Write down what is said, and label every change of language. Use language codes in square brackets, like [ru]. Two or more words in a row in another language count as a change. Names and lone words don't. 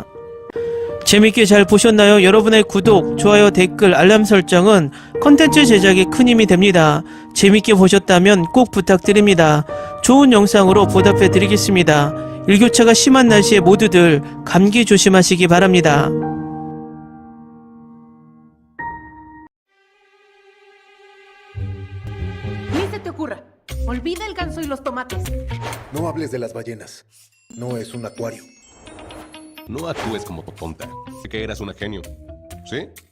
[ko] 재밌게 잘 보셨나요? 여러분의 구독, 좋아요, 댓글, 알람 설정은 컨텐츠 제작에 큰 힘이 됩니다. 재밌게 보셨다면 꼭 부탁드립니다. 좋은 영상으로 보답해 드리겠습니다. 일교차가 심한 날씨에 모두들 감기 조심하시기 바랍니다. [es] Ni se te ocurra. Olvida el ganso y los tomates. No hables de las ballenas. No es un acuario. No actúes como tonta. Que eras una genio. ¿Sí?